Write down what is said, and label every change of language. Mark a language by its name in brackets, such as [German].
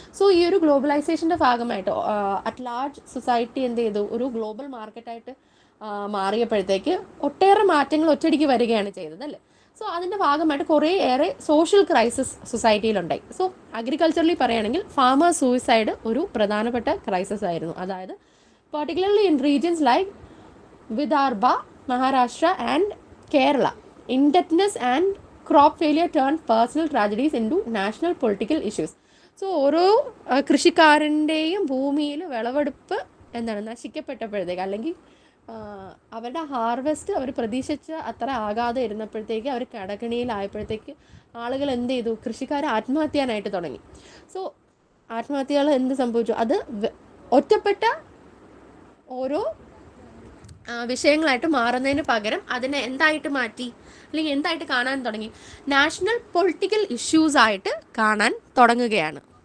[Malayalam] So ഈ ഒരു ഗ്ലോബലൈസേഷൻ്റെ ഭാഗമായിട്ട് അറ്റ് ലാർജ് സൊസൈറ്റി എന്ത് ചെയ്തു, ഒരു ഗ്ലോബൽ മാർക്കറ്റായിട്ട് മാറിയപ്പോഴത്തേക്ക് ഒട്ടേറെ മാറ്റങ്ങൾ ഒറ്റയടിക്ക് വരികയാണ് ചെയ്തത് അല്ലേ. സോ അതിൻ്റെ ഭാഗമായിട്ട് കുറേയേറെ സോഷ്യൽ ക്രൈസിസ് സൊസൈറ്റിയിലുണ്ടായി. സോ അഗ്രികൾച്ചറലി പറയുകയാണെങ്കിൽ ഫാമേഴ്സ് സൂയിസൈഡ് ഒരു പ്രധാനപ്പെട്ട ക്രൈസിസ് ആയിരുന്നു. അതായത് [English] particularly in regions like Vidarbha, Maharashtra and Kerala, indebtedness and crop failure turned personal tragedies into national political issues. [Malayalam] So ഓരോ കൃഷിക്കാരൻ്റെയും ഭൂമിയിൽ വിളവെടുപ്പ് എന്താണ് നശിക്കപ്പെട്ടപ്പോഴത്തേക്ക്, അല്ലെങ്കിൽ അവരുടെ ഹാർവെസ്റ്റ് അവർ പ്രതീക്ഷിച്ച അത്ര ആകാതെ ഇരുന്നപ്പോഴത്തേക്ക് അവർ കടക്കണിയിലായപ്പോഴത്തേക്ക് ആളുകൾ എന്ത് ചെയ്തു, കൃഷിക്കാർ ആത്മഹത്യ ചെയ്യാനായിട്ട് തുടങ്ങി. സോ ആത്മഹത്യകൾ എന്ത് സംഭവിച്ചു, അത് ഒറ്റപ്പെട്ട ഓരോ വിഷയങ്ങളായിട്ട് മാറുന്നതിന് പകരം അതിനെ എന്തായിട്ട് മാറ്റി, അല്ലെങ്കിൽ എന്തായിട്ട് കാണാൻ തുടങ്ങി, നാഷണൽ പൊളിറ്റിക്കൽ ഇഷ്യൂസ് ആയിട്ട് കാണാൻ തുടങ്ങുകയാണ്.